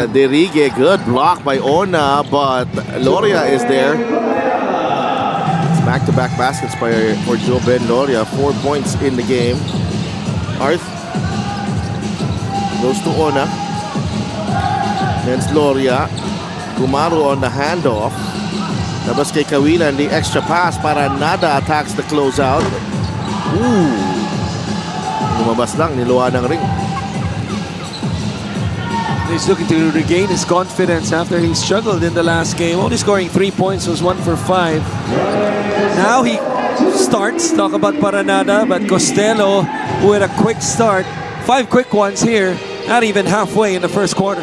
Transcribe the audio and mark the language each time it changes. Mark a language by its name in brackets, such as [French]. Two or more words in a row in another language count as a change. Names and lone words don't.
[English] Derige, good block by Ona, but Loria is there. It's back-to-back baskets for Joe Ben Loria. 4 points in the game. Arth goes to Ona. Against Loria. Kumaru on the handoff. [Filipino] Tapos kay Kawilan, [English] the extra pass para Nada attacks the closeout. Ooh. [Filipino] Lumabas lang, niluwa ng ring. [English] He's looking to regain his confidence after he struggled in the last game. Only scoring 3 points, was 1 for 5. Now he starts, talk about Paranada, but Costello, who had a quick start, 5 quick ones here, not even halfway in the first quarter.